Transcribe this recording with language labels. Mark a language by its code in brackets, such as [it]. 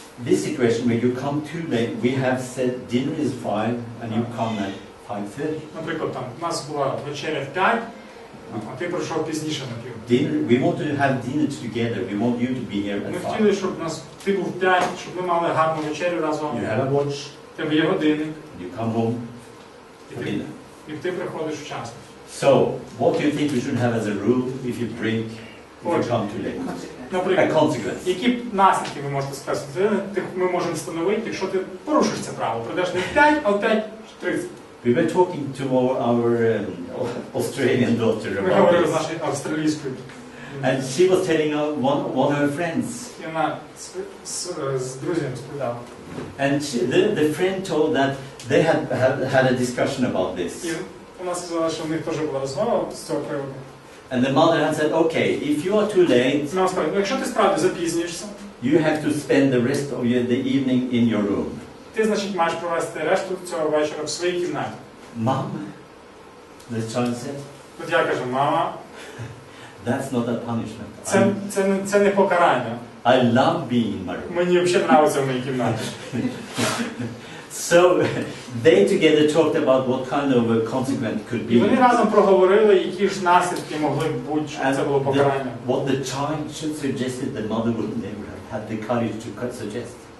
[en] This situation where you come too late, we have said dinner is 5 and you come at 5:30. [uk] Наприклад, там у нас була вечеря в 5, а ти прийшов пізніше на пів. [en] Dinner, we want to have dinner together. We want you to be here [uk] Ми [en] at 5. [uk] хотіли, щоб ти був в 5, щоб ми мали гарну вечерю разом. [en] You have a watch. [uk] В тебе є годинник. [en] You come home for dinner. [uk] І ти приходиш вчасно. [en] So, what do you think we should have as a rule if you drink, if you come too late? A [uk] Наприклад, [en] consequence. [uk] які наслідки ви можете сказати? Ми можемо встановити, якщо ти порушиш це правило. Прийдеш не в 5, а в 5:30. [en] We were talking to our Australian daughter [uk] Ми [en] about [uk] говорили з [en] this. [uk] нашою австралійською. [en] And she was telling one of her friends. [uk] І вона з друзями розповідала. [en] And the friend told that they had a discussion about this. [uk] І вона сказала, що в них теж була розмова з цього приводу. [en] And the mother had said, okay, if you are too late, [uk] Вона сказала, якщо ти справді запізнюєшся, [en] you have to spend the rest of the evening in your room. [uk] ти, значить, маєш провести решту цього вечора в своїй кімнаті. [en] Mom, the child said, [uk] От я кажу, мама, [en] that's not a punishment. [uk] це не покарання. [en] I love being in my room. [uk] Мені взагалі подобається в моїй кімнаті. [en] So they together talked about what kind of a consequence could [uk] І вони [en] be. [uk] разом проговорили, які ж наслідки могли б бути, щоб це було покарання. [en] What the child should suggested, the mother would never have had the courage to suggest.